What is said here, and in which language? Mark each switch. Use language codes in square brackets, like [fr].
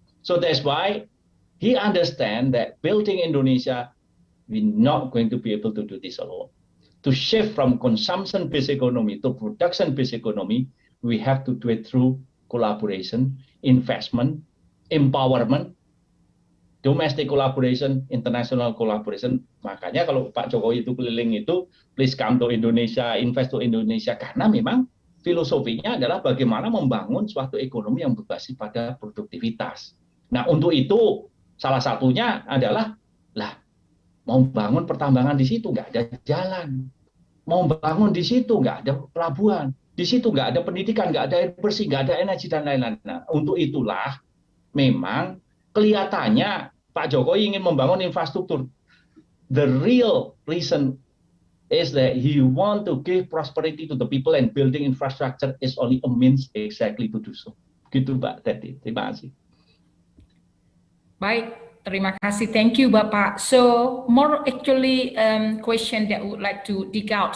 [en] So that's why he understands that building Indonesia, we're not going to be able to do this alone. To shift from consumption-based economy to production-based economy, we have to do it through collaboration, investment, empowerment, domestic collaboration, international collaboration. [id] Makanya kalau Pak Jokowi itu keliling itu, [en] please come to Indonesia, invest to Indonesia, [id] karena memang filosofinya adalah bagaimana membangun suatu ekonomi yang berbasis pada produktivitas. Nah, untuk itu salah satunya adalah mau bangun pertambangan di situ nggak ada jalan, mau bangun di situ nggak ada pelabuhan, di situ nggak ada pendidikan, nggak ada air bersih, nggak ada energi dan lain-lain. Nah, untuk itulah memang kelihatannya Pak Jokowi ingin membangun infrastruktur. [en] The real reason is that he want to give prosperity to the people, and building infrastructure is only a means exactly to do so. [id] Gitu Pak Teti. Terima kasih. Baik, terima kasih. [en] Thank you [id] Bapak. [en] So more actually question that I would like to dig out.